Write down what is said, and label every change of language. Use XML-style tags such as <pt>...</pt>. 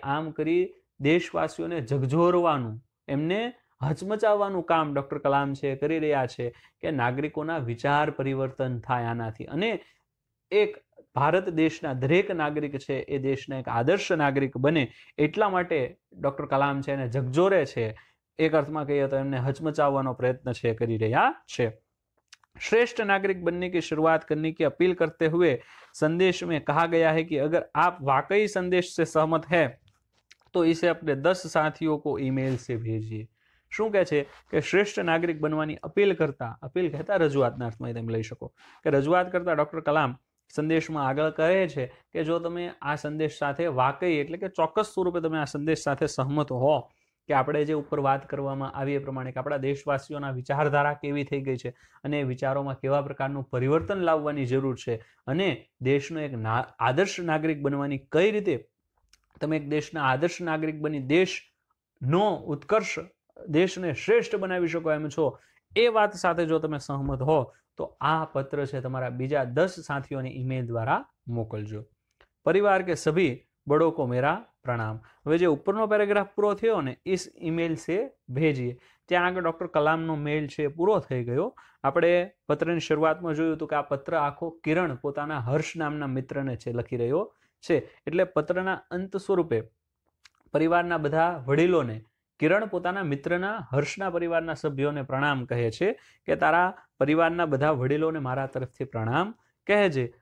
<gu>આમ કરી દેશવાસીઓને ઝકઝોરવાનું, એમને હચમચાવવાનું કામ ડોક્ટર કલામ છે કરી રહ્યા છે કે નાગરિકોના વિચાર પરિવર્તન થાય આનાથી, અને એક ભારત દેશના દરેક નાગરિક છે એ દેશના એક આદર્શ નાગરિક બને એટલા માટે ડોક્ટર કલામ છે એને ઝકઝોરે છે, એક અર્થમાં કહીએ તો એમને હચમચાવવાનો પ્રયત્ન છે કરી રહ્યા છે।</gu> <hi>श्रेष्ठ नागरिक बनने की शुरुआत करने की अपील करते हुए संदेश में कहा गया है कि अगर आप वाकई संदेश से सहमत हैं तो इसे अपने 10 साथियों को ईमेल से भेजिए।</hi> <gu>શું કહે છે કે શ્રેષ્ઠ નાગરિક બનવાની અપીલ કરતા, અપીલ કહેતા રજૂઆતના અર્થમાં તમે લઈ શકો કે રજૂઆત કરતા ડોક્ટર કલામ સંદેશમાં આગળ કહે છે કે જો તમે આ સંદેશ સાથે વાકઈ એટલે કે ચોક્કસ સ્વરૂપે તમે આ સંદેશ સાથે સહમત હો કે આપણે જે ઉપર વાત કરવામાં આવી એ પ્રમાણે કે આપણા દેશવાસીઓના વિચારધારા કેવી થઈ ગઈ છે અને વિચારોમાં કેવા પ્રકારનું પરિવર્તન લાવવાની જરૂર છે અને દેશનો એક આદર્શ નાગરિક બનવાની કઈ રીતે તમે એક દેશના આદર્શ નાગરિક બની દેશનો ઉત્કર્ષ, દેશને શ્રેષ્ઠ બનાવી શકો એમ છો, એ વાત સાથે જો તમે સહમત હો તો આ પત્ર છે તમારા બીજા 10 સાથીઓને ઈમેલ દ્વારા મોકલજો।</gu> <hi>પરિવાર કે સભી बड़ों को मेरा प्रणाम।</hi> <gu>હવે જે ઉપરનો પેરેગ્રાફ પૂરો થયો ને,</gu> <hi>ઇસ ઈમેલ સે ભેજીએ,</hi> <gu>ત્યાં આગળ ડોક્ટર કલામનો મેલ છે પૂરો થઈ ગયો। આપણે પત્રની શરૂઆતમાં જોયું હતું કે આ પત્ર આખો કિરણ પોતાના હર્ષ નામના મિત્રને છે લખી રહ્યો છે, એટલે પત્રના અંત સ્વરૂપે પરિવારના બધા વડીલોને કિરણ પોતાના મિત્રના હર્ષના પરિવારના સભ્યોને પ્રણામ કહે છે કે તારા પરિવારના બધા વડીલોને મારા તરફથી પ્રણામ કહેજે।</gu>